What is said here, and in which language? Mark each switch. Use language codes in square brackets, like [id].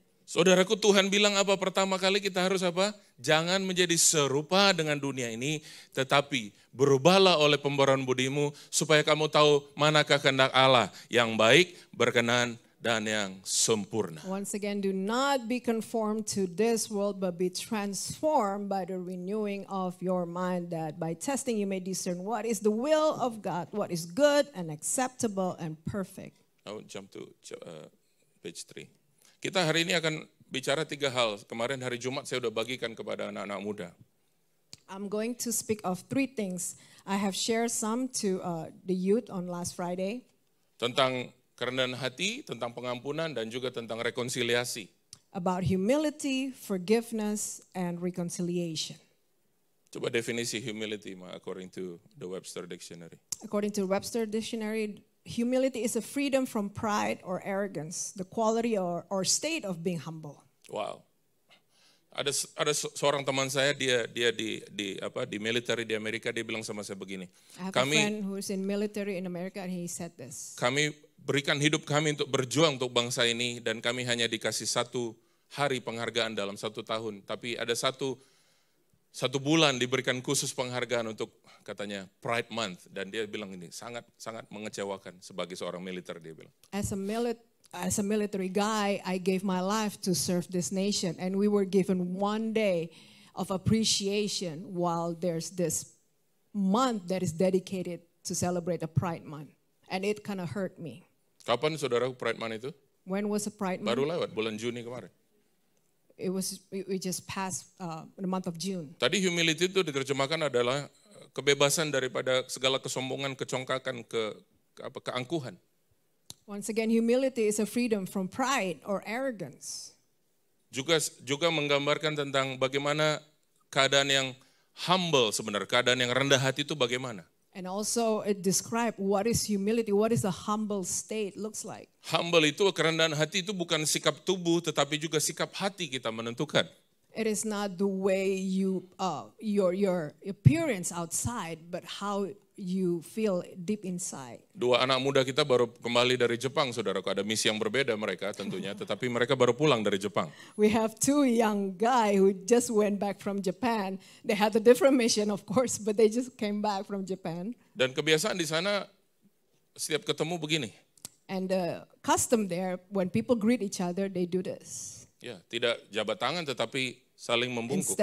[id] Saudaraku, Tuhan bilang apa pertama kali kita harus apa? Jangan menjadi serupa dengan dunia ini, tetapi berubahlah oleh pembaruan budimu supaya kamu tahu manakah kehendak Allah yang baik, berkenan, dan yang sempurna. [en] Once again, do not be conformed to this world, but be transformed by the renewing of your mind, that by testing you may discern what is the will of God, what is good and acceptable and perfect. Now jump to page 3. [id] Kita hari ini akan bicara 3 hal. Kemarin hari Jumat saya sudah bagikan kepada anak-anak muda. [en] I'm going to speak of 3 things. I have shared some to the youth on last Friday. [id] Tentang kerendahan hati, tentang pengampunan, dan juga tentang rekonsiliasi. [en] About humility, forgiveness, and reconciliation. [id] Coba definisi [en] humility according to the Webster Dictionary. According to Webster Dictionary, humility is a freedom from pride or arrogance, the quality or state of being humble. [id] Wow. Ada seorang teman saya, dia di military di Amerika, dia bilang sama saya begini. [en] I have a friend who is in military in America and he said this. [id] Kami berikan hidup kami untuk berjuang untuk bangsa ini, dan kami hanya dikasih 1 hari penghargaan dalam 1 tahun. Tapi ada satu bulan diberikan khusus penghargaan untuk katanya Pride Month, dan dia bilang ini sangat mengecewakan sebagai seorang militer, dia bilang. [en] As a military guy, I gave my life to serve this nation, and we were given 1 day of appreciation while there's this month that is dedicated to celebrate the Pride Month, and it kind of hurt me. [id] Kapan saudara Pride Month itu? [en] When was the Pride Month? [id] Baru lewat bulan Juni kemarin. [en] We just passed the month of June. [id] Tadi humility itu diterjemahkan adalah kebebasan daripada segala kesombongan, kecongkakan, keangkuhan. [en] Once again, humility is a freedom from pride or arrogance. [id] Juga menggambarkan tentang bagaimana keadaan yang humble sebenarnya, keadaan yang rendah hati itu bagaimana. [en] And also it describes what is humility, what is a humble state looks like. [id] Humble itu, kerendahan hati itu bukan sikap tubuh, tetapi juga sikap hati kita menentukan. [en] It is not the way you your appearance outside, but how you feel deep inside. [id] 2 anak muda kita baru kembali dari Jepang, saudaraku. Ada misi yang berbeda mereka tentunya, tetapi mereka baru pulang dari Jepang. [en] We have 2 young guys who just went back from Japan. They had a different mission, of course, but they just came back from Japan. [id] Dan kebiasaan di sana setiap ketemu begini. [en] And the custom there, when people greet each other, they do this. [id] Ya, tidak jabat tangan tetapi saling membungkuk.